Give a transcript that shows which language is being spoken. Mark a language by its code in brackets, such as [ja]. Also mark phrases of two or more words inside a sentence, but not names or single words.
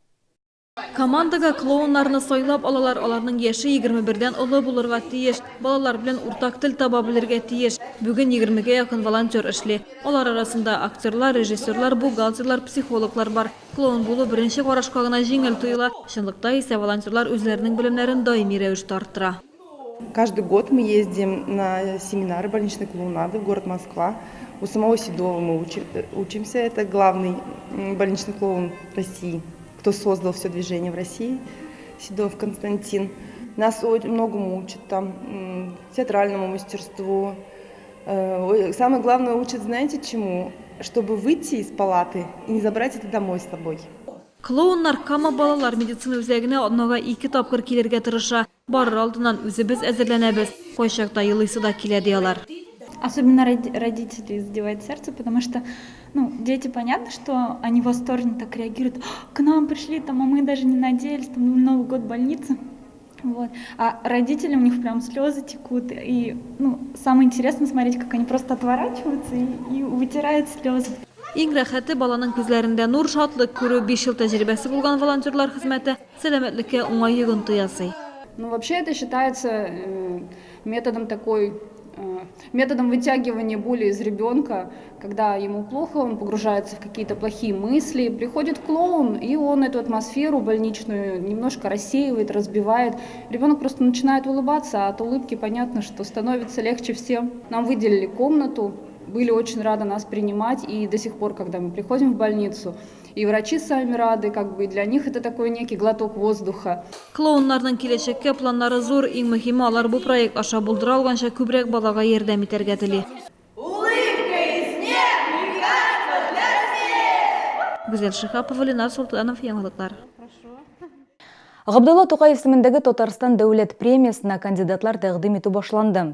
[tt] Командага клоуннарны сайлап алалар, аларның яше 21дән олы булырга тиеш. Балалар белән уртак тел таба белергә тиеш. Бүген 20гә якын волонтер эшли. Алар арасында актерлар, режиссерлар, бухгалтерлар, психологлар бар. Клоун булу беренче карашка гына җиңел тоела. Чынлыкта исә волонтерлар үзләренең белемнәрен даими рәвештә арттыра. [ru] Каждый год мы ездим на семинары больничной клоунады в город Москва. У самого Седова мы учимся. Это главный больничный клоун России, кто создал все движение в России, Седов Константин. Нас многому учат, там, театральному мастерству. Самое главное учат, знаете чему? Чтобы выйти из палаты и не забрать это домой с собой. [tt] Клоуннар Кама балалар медицина үзәгенә однага 2 тапкыр килергә тырыша. Барыр алдыннан үзебез әзерләнәбез. Кайчакта елыйсы да килә диялар. [ru] Особенно родители задевает сердце, потому что дети, понятно, что они восторженно так реагируют. К нам пришли, а мы даже не надеялись, Новый год в больнице. Вот. А родители, у них прям слезы текут. И самое интересное смотреть, как они просто отворачиваются и вытирают слезы. [tt] Иң рәхәте баланың күзләрендә нур, шатлык күрү. 5 ел тәҗрибәсе булган волонтерлар хезмәте сәламәтлеккә уңай йогынты ясый. [ru] Вообще это считается методом вытягивания боли из ребенка, когда ему плохо, он погружается в какие-то плохие мысли, приходит клоун, и он эту атмосферу больничную немножко рассеивает, разбивает. Ребенок просто начинает улыбаться, а от улыбки понятно, что становится легче всем. Нам выделили комнату, были очень рады нас принимать, и до сих пор, когда мы приходим в больницу, и врачи сами рады, как бы для них это такой некий глоток воздуха. [tt] Клоуннарның киләчәккә планнары зур, иң мөһиме алар бу проект аша булдыра алганча күбрәк балага ярдәм итәргә тели. Гүзәл Шихапова, Ленар Султанов, яңалыклар. Габдулла Тукай исемендәге Татарстан дәүләт премиясына кандидатлар тәкъдим итү башланды.